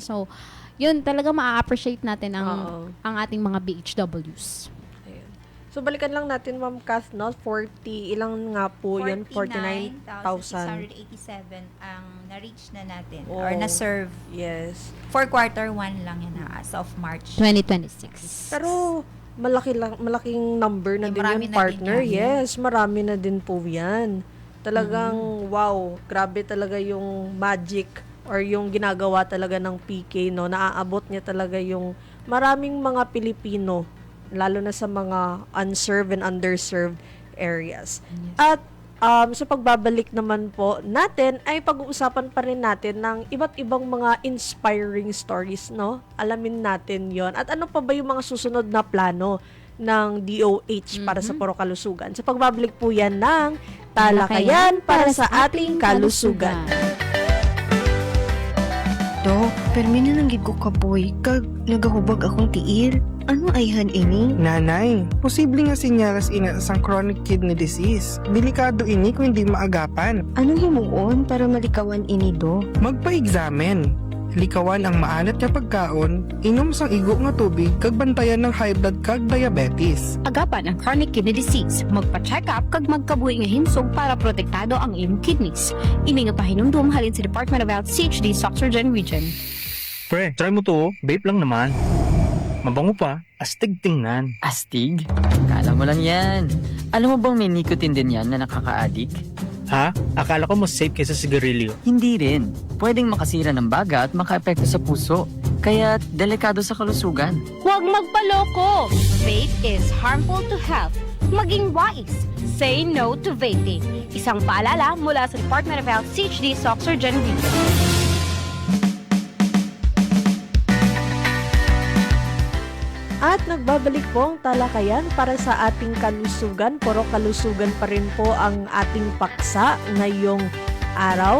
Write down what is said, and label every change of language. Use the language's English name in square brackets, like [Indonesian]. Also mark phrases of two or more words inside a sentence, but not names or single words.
[Filipino] So, yun, talaga ma-appreciate natin ang ating mga BHWs. So, balikan lang natin, Ma'am Kath, no? 40, ilang nga po yun? 49,687 ang na-reach na natin or na-serve. Yes. [English] For quarter 1 [Filipino] lang yan [English] as of March 2026. [Filipino] Pero, malaking number na din marami yung na partner. din yan. Yes, marami na din po yan. Talagang, wow, grabe talaga yung magic or yung ginagawa talaga ng PK, no? Naaabot niya talaga yung maraming mga Pilipino, lalo na sa mga [English] unserved and underserved areas. [Filipino] At sa pagbabalik naman po natin, ay pag-uusapan pa rin natin ng iba't ibang mga [English] inspiring stories, [Filipino] no? Alamin natin yon. At ano pa ba yung mga susunod na plano ng DOH para sa Puro Kalusugan? Sa pagbabalik po yan ng Talakayan para sa ating kalusugan. [Hiligaynon] Dok, permi na lang gid ko kapoy kag nagahubag akong tiil. Ano ayhan ini? Nanay, posible nga sinyalas ina sang [English] chronic kidney disease. [Hiligaynon] Delikado ini kung hindi maagapan. Anong himuon para malikawan ini, do? Magpa-examen. Likawan ang maalat nga pagkaon, inom sang igo nga tubig, kag bantayan ng [English] high blood [Hiligaynon] kag diabetes. Agapan ang [English] chronic kidney disease. [Hiligaynon] Magpa-check up kag magkabuhi nga himsog para protektado ang imong kidneys. Ini nga pahinumdum halin sa Department of Health CHD Soxargen Region. [Filipino] Pre, try mo to, vape lang naman. Mabango pa, astig tingnan. Astig? Kala mo lang yan. Alam mo bang may nicotine din yan na nakaka-addict? Ha? Akala ko mas safe kaysa sigarilyo. Hindi rin. Pwedeng makasira ng baga at maka-epekto sa puso. Kaya delikado sa kalusugan. Huwag magpaloko! [English] Vape is harmful to health. [Filipino] Maging wise. [English] Say no to vaping. [Filipino] Isang paalala mula sa Department of Health CHD Soxargen Region. At nagbabalik po ang talakayan para sa ating kalusugan. Puro kalusugan pa rin po ang ating paksa ngayong araw.